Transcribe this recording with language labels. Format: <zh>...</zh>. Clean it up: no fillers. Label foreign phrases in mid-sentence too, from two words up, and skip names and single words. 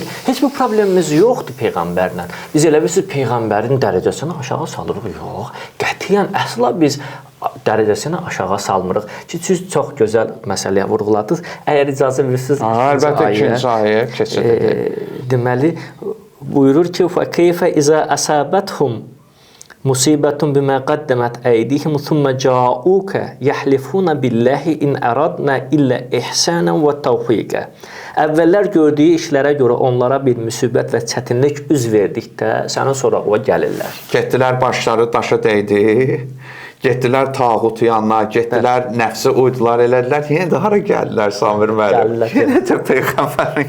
<az>Heç bir problemimiz yoxdur peyğəmbərlə. Biz elə bilirsiniz peyğəmbərin dərəcəsini aşağı salırıq. Yox, qətiyyən əsla biz dərəcəsini aşağı salmırıq. Ki, siz çox gözəl məsələyə vurğuladınız. Əgər icazə verirsiniz, əlbəttə ikinci ayə keçidir. Deməli, buyurur ki,</az> <ar>فَكَيْفَ إِذَا أَصَابَتْهُمْ مُصِيبَةٌ بِمَا قَدَّمَتْ أَيْدِيهِمْ ثُمَّ جَاءُوكَ يَحْلِفُونَ بِاللَّهِ إِنْ أَرَدْنَا إِلَّا إِحْسَانًا وَتَوْفِيقًا.</ar> <az>Əvvəllər gördüyü işlərə görə onlara bir müsibət və çətinlik üz verdikdə, sənin sorağına gəlirlər. Getdilər, başları daşa dəydi. Getdilər tağut yanına, getdilər nəfsi uydular, elədilər. Yenə də hara gəldilər Samir müəllim? Yenə də Peyğəmbərin</az>